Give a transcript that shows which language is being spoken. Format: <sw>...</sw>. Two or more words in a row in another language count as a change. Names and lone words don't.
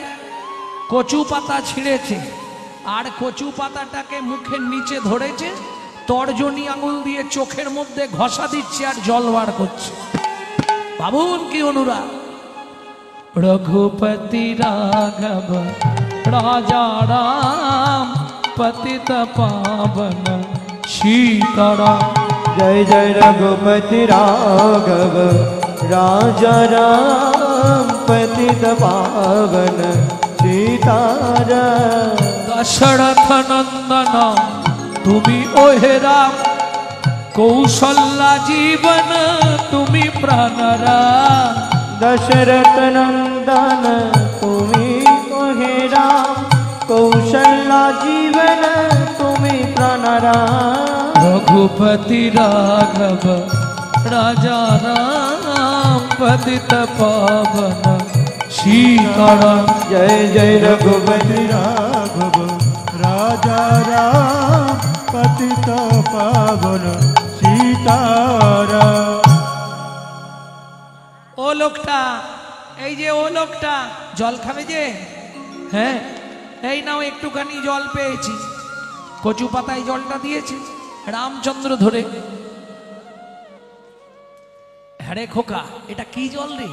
<bn>কচু পাতা ছিঁড়েছে, আর কচু পাতাটাকে মুখের নিচে ধরেছে, তর্জনী আঙুল দিয়ে চোখের মধ্যে ঘষা দিচ্ছে আর জল বার করছে। ভাবুন কি অনুরাগ।</bn> <hi>रघुपति राघव राजा राम पतित पावन सीताराम। जय जय रघुपति राघव राजा राम पतित पावन सीताराम।</hi> <bn>দশরথ নন্দন তুমি ওহে রাম, কৌশল্যা জীবন তুমি প্রাণরাম। দশরথ নন্দন তুমি ওহে রাম, কৌশল্যা জীবন তুমি প্রাণরাম।</bn> <hi>रघुपति राघव राजा राम पतित पावन सीताराम। जय जय रघुपति राघव राजा राम पतित पावन सीताराम।</hi> <bn>ও লোকটা, এই যে ও লোকটা, জল খাবে যে? হ্যাঁ, এই নাও একটুখানি জল পেয়েছি। কচু পাতায় জলটা দিয়েছে রামচন্দ্র ধরে। হ্যাঁ খোকা, এটা কি জল রে?</bn>